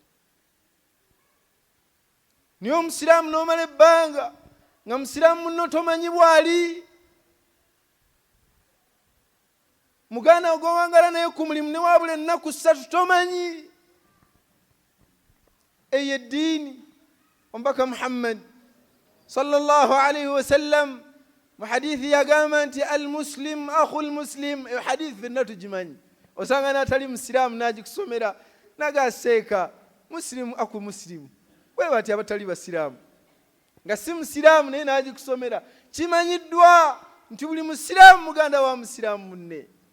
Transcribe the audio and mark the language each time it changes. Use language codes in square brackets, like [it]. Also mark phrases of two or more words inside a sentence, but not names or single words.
[lg] Niyo omusiraamu n'omala ebbanga nga musiraamu munno tomanyi bw'ali, muganda ogw'owangala naye ku mulimu ne wabula ennaku 3 tomanyi. Eyo eddiini. Omubaka Muhammad [ar] صلى الله عليه وسلم [lg] mu hadithi yagamba nti [ar] المسلم أخو المسلم. [lg] Eyo hadithi fenna tugimanyi, osanga n'atali musiraamu n'agikusomera nagaseeka, [ar] مسلم أخو مسلم. [lg] Bwe bati abatali basiraamu nga si musiraamu naye n'agikusomera, kimanyiddwa nti buli musiraamu muganda wa musiraamu munne.